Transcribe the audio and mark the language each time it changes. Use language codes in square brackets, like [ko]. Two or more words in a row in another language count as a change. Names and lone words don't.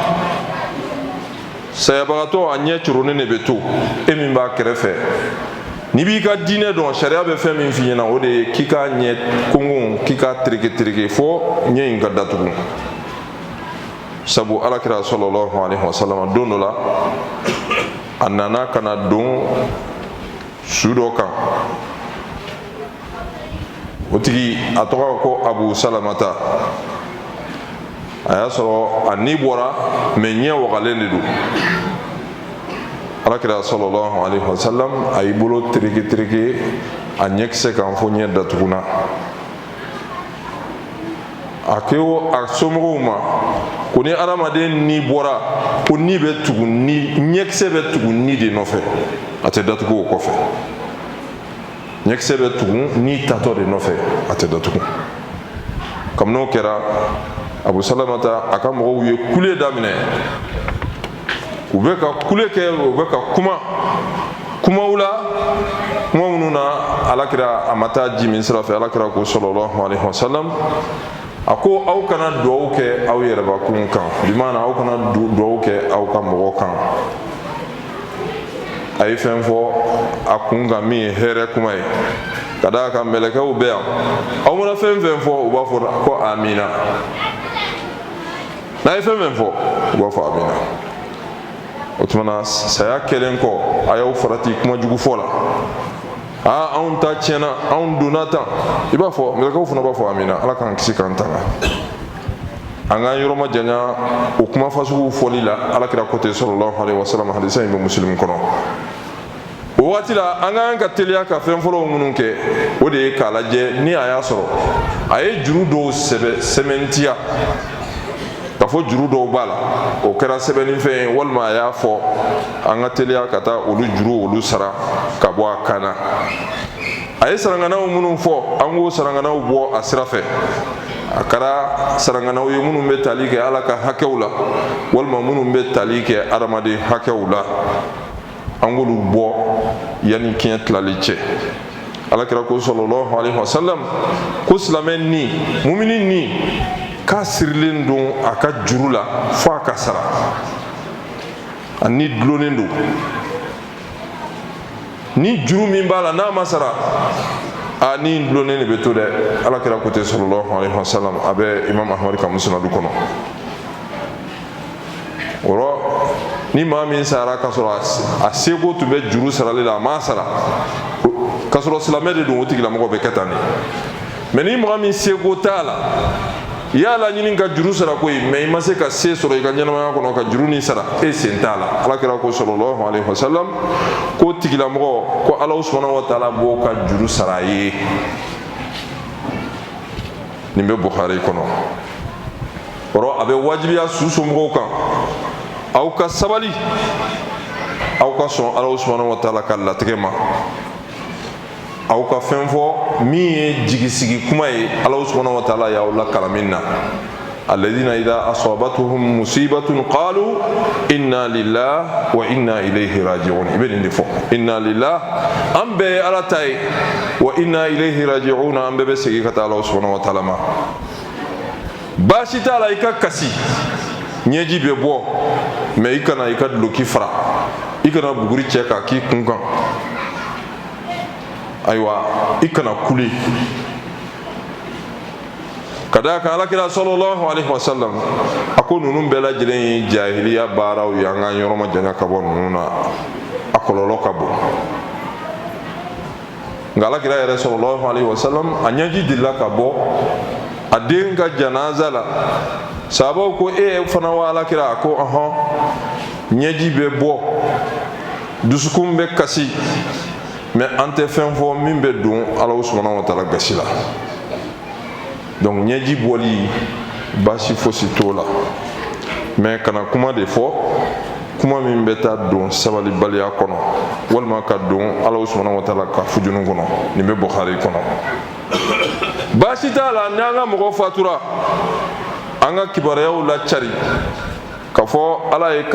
[bm] Ni nin bɔra sayabagatɔ a ɲɛ curonnen de bɛ to e min b'a kɛrɛfɛ n'i b'i ka diinɛ dɔn sariya bɛ fɛn min f'i ɲɛna o de ye k'i k'a ɲɛ kongon k'i k'a tereke fo ɲɛ in ka datugu sabu alakira [ar] صلى الله عليه وسلم [bm] don dɔ la a nana ka na don su dɔ kan o tigi a tɔgɔ ko abu salamata a y'a sɔrɔ a ni bɔra mɛ ɲɛ wagalen de don alakira [ar] صلى الله عليه وسلم [bm] a y'i bolo tereke a ɲɛkisɛ kan fo ɲɛ datuguna a ko a somɔgɔw ma ko ni adamaden ni bɔra ko ni bɛ tugu ni ɲɛkisɛ bɛ tugu ni de nɔfɛ a tɛ datugu o kɔfɛ ɲɛkisɛ bɛ tugu ni tatɔ de nɔfɛ a tɛ datugu kabini o kɛra abu salamata a ka mɔgɔw ye kule daminɛ u bɛ ka kule kɛ u bɛ ka kumaw la kuma minnu na alakira a ma taa ji min sira fɛ alakira ko [ar] صلى الله عليه وسلم [bm] a ko aw kana duwawu kɛ aw yɛrɛbakun kan bimaana aw kana duwawu kɛ aw ka mɔgɔ kan a ye fɛn fɔ a kun kan min ye hɛrɛ kuma ye ka d'a kan mɛlɛkɛw bɛ yan aw mana fɛn fɛn fɔ u b'a fɔ ko amina n'a ye fɛn fɛn fɔ u b'a fɔ amina o tuma na saya kɛlen kɔ a y'aw farati kuma jugu fɔ la anw ta tiɲɛna anw donna tan i b'a fɔ mɛlɛkɛw fana b'a fɔ amina ala k'an kisi k'an tanga an k'an yɔrɔ ma janya o kuma fasuguw fɔli la alakira ko ten [ar] صلى الله عليه وسلم [bm] hadisa in bɛ muslim kɔnɔ o waati la an k'an ka teliya ka fɛn fɔlɔw minnu kɛ o de ye k'a lajɛ ni a y'a sɔrɔ a ye juru dɔw sɛmɛntiya ka fɔ juru dɔw b'a la o kɛra sɛbɛnnifɛn ye walima a y'a fɔ an ka teliya ka taa olu sara ka bɔ a kan na a ye saranganaw minnu fɔ an k'o saranganaw bɔ a sira fɛ a kɛra saranganaw ye minnu bɛ tali kɛ ala ka hakɛw la walima minnu bɛ tali kɛ adamaden hakɛw la an k'olu bɔ yanni kiɲɛ tilali cɛ alakira ko [ar] صلى الله عليه وسلم [bm] ko silamɛ ni mumini ni k'a sirilen don a ka juru la fo a ka sara ani dulonnen don ni juru min b'a la n'a ma sara ni dulonnen de bɛ to dɛ alakira ko ten [ar] صلى الله عليه وسلم [bm] a bɛ imam ahmad ka musnadu kɔnɔ wɔrɔ ni maa min sara k'a sɔrɔ a seko tun bɛ juru sarali la a ma sara k'a sɔrɔ silamɛ de don o tigilamɔgɔ bɛ kɛ tan de mɛ ni mɔgɔ min seko t'a la i y'a laɲini ka juru sara koyi mɛ i ma se ka se sɔrɔ i ka ɲɛnamaya kɔnɔ ka juru ni sara e sen t'a la alakira ko [ar] صلى الله عليه وسلم [bm] ko tigilamɔgɔ ko ala [ar] سبحانه وتعالى [bm] b'o ka juru sara a ye nin bɛ bukhari kɔnɔ wɔrɔ a bɛ wajibiya su somɔgɔw kan aw ka sabali aw ka sɔn ala [ar] سبحانه وتعالى [bm] ka latigɛ ma aw ka fɛn fɔ min ye jigisigi kuma ye ala [ar] سبحانه وتعالى [bm] y'aw lakala min na [ar] الذين إذا أصابتهم مصيبة قالوا إنا لله وإنا إليه راجعون [bm] i bɛ nin de fɔ [ar] إنا لله [bm] an bɛɛ ye ala ta ye [ar] وإنا إليه راجعون [bm] an bɛɛ bɛ segin ka taa ala [ar] سبحانه وتعالى [bm] ma baasi t'a la i ka kasi ɲɛji bɛ bɔ mɛ i kana i ka duloki fara i kana buguri cɛ k'a k'i kun kan ayiwa i kana kule ka d'a kan alakira [ar] صلى الله عليه وسلم [bm] a ko ninnu bɛɛ lajɛlen ye jahiliya baaraw ye an k'an yɔrɔ ma janya ka bɔ ninnu na a kɔlɔlɔ ka bon nka alakira yɛrɛ [ar] صلى الله عليه وسلم [bm] a ɲɛji delila ka bɔ a den ka janaza la sahabaw ko e fana wa alakira a ko ɲɛji bɛ bɔ dusukun bɛ kasi mɛ an tɛ fɛn fɔ min bɛ don ala [ar] سبحانه وتعالى [bm] gasi la donc ɲɛji bɔli baasi fosi t'o la mɛ kana kuma de fɔ kuma min bɛ taa don sabalibaliya kɔnɔ walima ka don ala [ar] سبحانه وتعالى [bm] ka fujunu kɔnɔ nin bɛ bukhari kɔnɔ baasi t'a la ni an ka mɔgɔ fatura an ka kibaruyaw lacari ka fɔ ala ye